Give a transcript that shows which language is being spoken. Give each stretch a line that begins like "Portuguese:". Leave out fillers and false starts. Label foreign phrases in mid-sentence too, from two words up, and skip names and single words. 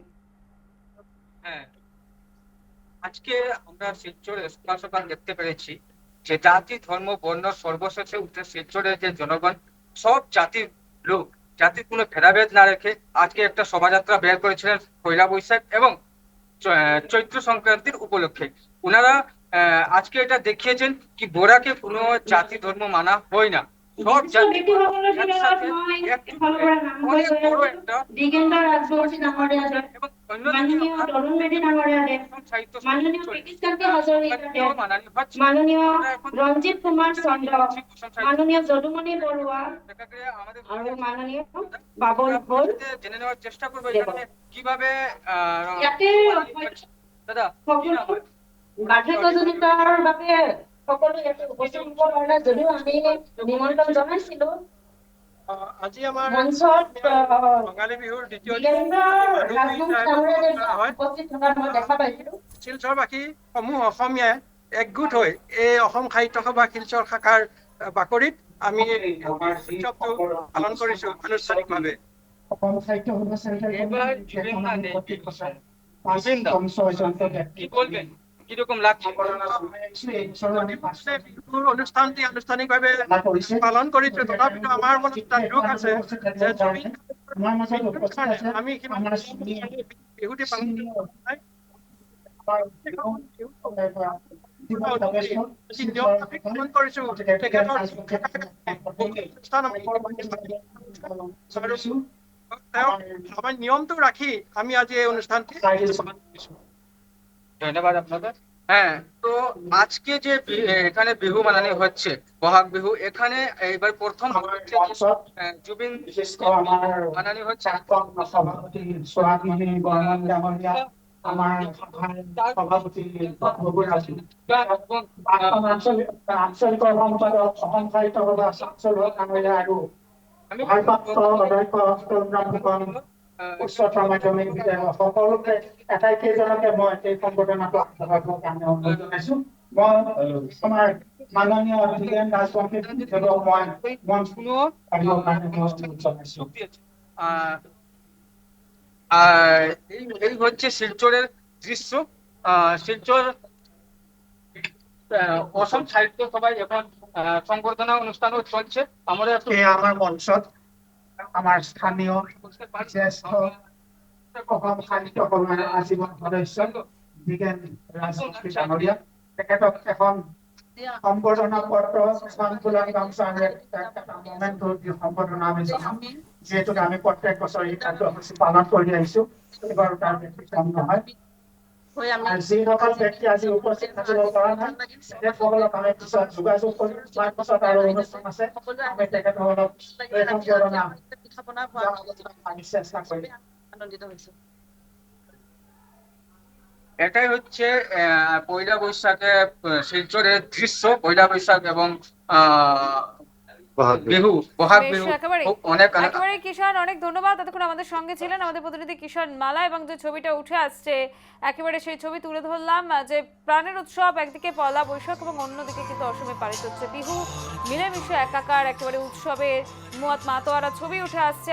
Bangla: হ্যাঁ, আজকে আমরা শিলচরে সকাল সকাল দেখতে পেরেছি যে জাতি ধর্ম বর্ণ সর্বশেষে উঠে শিলচরের যে জনগণ, সব জাতির লোক, জাতির কোনো ভেদাভেদ না রেখে আজকে একটা শোভাযাত্রা বের করেছিলেন পয়লা বৈশাখ এবং চৈত্র সংক্রান্তির উপলক্ষে। ওনারা আজকে এটা দেখিয়েছেন কি বোরাকে কোনো জাতি ধর্ম মানা হয় না, সব জাতি একসাথে অনেক বড় একটা এবং
Assamese: মাননীয় তরুণ বেদী ডাঙৰীয়াদেৱে, মাননীয় কৃষ্ণকান্ত হাজৰিকাদেৱ, মাননীয় ৰঞ্জিত কুমাৰ চন্দ্ৰ, মাননীয় যদুমণি বৰুৱা আৰু মাননীয় বাবুল বল
Bangla: জেনে নেওয়ার চেষ্টা করবো এখানে কিভাবে
Assamese: ইয়াতে দাদা বাৰ্ধক্যজনিতৰ বাবে সকলো ইয়াতে উপস্থিত হ'ব পৰা নাই, যদিও আমি নিমন্ত্ৰণ জনাইছিলো। আজি আমাৰ মঞ্চত ৰঙালী বিহুৰ দ্বিতীয় উপস্থিত থকাৰ মই দেখা পাইছিলো। শিলচৰবাসী সমূহ অসমীয়াই একগোট হৈ এই অসম সাহিত্য সভা শিলচৰ শাখাৰ বাকৰিত আমি উৎসৱটো পালন কৰিছো আনুষ্ঠানিকভাৱে। অসম সাহিত্য সভা
Bangla: কি বলবেন, কিরকম লাগছে?
Assamese: বিহুৰ অনুষ্ঠানটি আনুষ্ঠানিকভাৱে পালন কৰিছো, তথাপিতো আমাৰ মনত এটা দুখ আছে যে আমি বিহুটি পালন কৰিছো। আমাৰ নিয়মটো রাখি আমি আজি এই অনুষ্ঠানটি।
Bangla: ধন্যবাদ আপনাদের। হ্যাঁ, তো আজকে যে এখানে বিহু মানানো হচ্ছে, বহাগ বিহু, এখানে এবার প্রথম জুবিন মানানো হচ্ছে।
Assamese: সভাপতি সোহাগমণি বর্মন ডাঙৰীয়া, আমাৰ সভাপতি আঞ্চলিক সম্পাদক অসম সাহিত্য সভা চলোৱা ডাঙৰীয়া আৰু ভাৰপ্ৰাপ্ত অধ্যক্ষ তৰুণৰাম ফুকন উচ্চতৰ মাধ্যমিক বিদ্যালয়, সকলোকে আটাইকেইজনকে মই এই সম্বৰ্ধনাটো আগবঢ়াবৰ কাৰণে অনুৰোধ জনাইছো। মই আমাৰ মাননীয় ধীৰেন ৰাজবংশী মই মঞ্চ আহিবৰ কাৰণে অনুৰোধ জনাইছো।
Bangla: এই হচ্ছে শিলচরের দৃশ্য। শিলচর অসম সাহিত্য সভায় এখন সংবর্ধনা অনুষ্ঠানও চলছে। আমরা
Assamese: আমার মঞ্চত আমার স্থানীয় জ্যেষ্ঠ অসম সাহিত্য সভাৰ আজীবন সদস্য ধীৰেন ৰাজবংশী ডাঙৰীয়া, তেখেতক এখন সম্বৰ্ধনা পত্ৰ সম্বৰ্ধনা আমি জনাম, যিহেতু আমি প্ৰত্যেক বছৰ এই কাৰ্যসূচী পালন কৰি আহিছো। এইবাৰ তাৰ ব্যতিক্ৰম নহয়। যিসকল ব্যক্তি আজি উপস্থিত থাকিব পৰা নাই, তেখেতসকলক আমি পিছত যোগাযোগ কৰিম। তাৰ পাছত আৰু অনুষ্ঠান আছে, আমি তেখেতসকলক চেষ্টা কৰিম।
Bangla: এটাই হচ্ছে পয়লা বৈশাখে শিলচরের দৃশ্য। পয়লা বৈশাখ এবং বিহু, বহাগ বিহু একেবারে। কিষান, অনেক ধন্যবাদ। এতক্ষণ আমাদের সঙ্গে ছিলেন আমাদের প্রতিনিধি কিষান মালা, এবং যে ছবিটা উঠে আসছে একেবারে সেই ছবি তুলে ধরলাম, যে প্রাণের উৎসব একদিকে পয়লা বৈশাখ এবং অন্যদিকে কিন্তু অসমে পালিত হচ্ছে বিহু, মিলেমিশে একাকার একেবারে উৎসবের মাতোয়ারা ছবি উঠে আসছে।